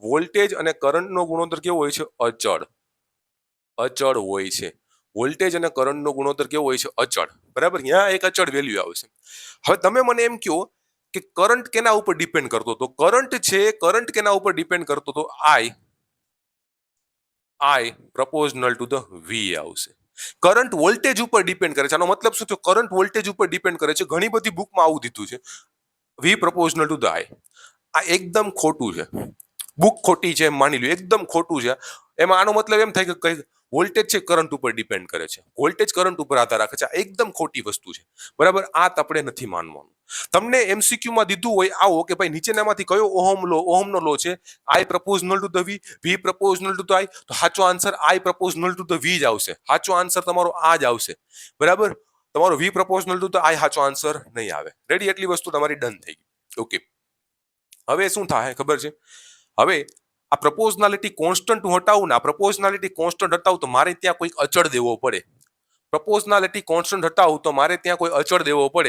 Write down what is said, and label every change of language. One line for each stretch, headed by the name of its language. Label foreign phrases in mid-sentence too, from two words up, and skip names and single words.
Gujarati: વોલ્ટેજ અને કરંટનો ગુણોત્તર કેવો હોય છે? અચળ. અચળ હોય છે. વોલ્ટેજ અને કરંટનો ગુણોત્તર કેવો હોય છે? અચળ. બરાબર, ત્યાં એક અચળ વેલ્યુ આવશે. હવે તમે મને એમ કહો કે કરંટ કેના ઉપર ડિપેન્ડ કરતો હતો? કરંટ કેના ઉપર ડિપેન્ડ કરતો હતો?
English: I proportional to the V આવશે.
Gujarati: કરંટ વોલ્ટેજ ઉપર ડિપેન્ડ કરે છે. આનો મતલબ શું થયો? કરંટ વોલ્ટેજ ઉપર ડિપેન્ડ કરે છે. ઘણી બધી બુકમાં આવું દીધું છે,
English: V proportional to the I.
Gujarati: આ એકદમ ખોટું છે. બુક ખોટી છે એમ માની લો, એકદમ ખોટું છે. એમાં આનો મતલબ એમ થાય કે વોલ્ટેજ છે કરંટ ઉપર ડિપેન્ડ કરે છે, વોલ્ટેજ કરંટ ઉપર આધાર રાખે છે. આ એકદમ ખોટી વસ્તુ છે. બરાબર, આ આપણે નથી માનવાનું. તમને MCQ માં દીધું હોય આવો કે ભાઈ નીચેનામાંથી કયો ઓહમનો લો છે?
English: I proportional to the V, V proportional to the I.
Gujarati: તો સાચો આન્સર
English: I proportional to the V
Gujarati: જ આવશે. સાચો આન્સર તમારો આ જ આવશે. બરાબર, તમારો
English: V proportional to the I
Gujarati: સાચો આન્સર નહીં આવે. રેડી, એટલી વસ્તુ તમારી ડન થઈ ગઈ. ઓકે, હવે શું થાય ખબર છે? હવે આ
English: proportionality constant
Gujarati: હું હટાવું ને, આ
English: proportionality constant
Gujarati: હટાવું તો મારે ત્યાં કોઈક અચળ દેવો પડે.
English: proportionality constant
Gujarati: હટાવું તો મારે ત્યાં કોઈ અચળ દેવો પડે.